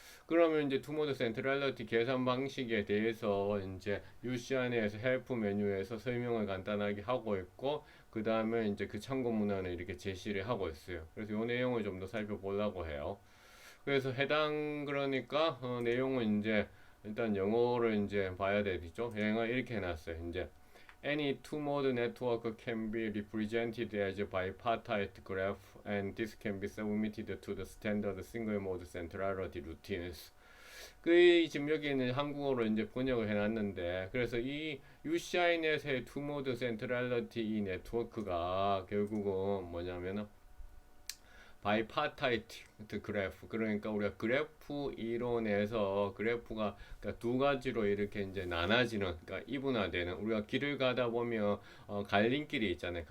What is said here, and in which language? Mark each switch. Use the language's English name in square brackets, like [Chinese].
[Korean] 그러면 이제 투모드 센트럴리티 계산 방식에 대해서 이제 UCI 내에서 헬프 메뉴에서 설명을 간단하게 하고 있고 그 다음에 이제 그 참고 문헌을 이렇게 제시를 하고 있어요. 그래서 이 내용을 좀 더 살펴보려고 해요. 그래서 해당 그러니까 내용은 이제 일단 영어를 이제 봐야 되겠죠. 영어 이렇게 해놨어요. 이제 [English] Any two-mode network can be represented as a bipartite graph, and this can be submitted to the standard single-mode centrality routines. [Korean] 그 지금 여기는 한국어로 이제 번역을 해놨는데 그래서 이 UCINet의 투모드 센트럴리티 이 네트워크가 결국은 뭐냐면은 바이파타이트 그래프 그러니까 우리가 그래프 이론에서 그래프가 그러니까 두 가지로 이렇게 이제 나눠지는 그러니까 이분화되는 우리가 길을 가다 보면 갈림길이 있잖아요.